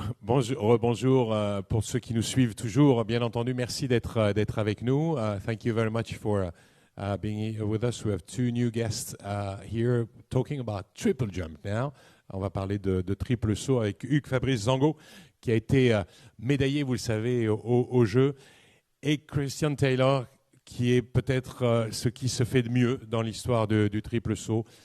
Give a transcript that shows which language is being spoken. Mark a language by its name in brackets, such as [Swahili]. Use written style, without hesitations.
[French] Bonjour pour ceux qui nous suivent toujours. Bien entendu, merci d'être avec nous. [English] Thank you very much for being here with us. We have two new guests here talking about triple jump now. [French] On va parler de triple saut avec Hugues, Fabrice, Zango, qui a été médaillé, vous le savez, au jeu, et Christian Taylor, qui est peut-être ce qui se fait de mieux dans l'histoire du triple saut.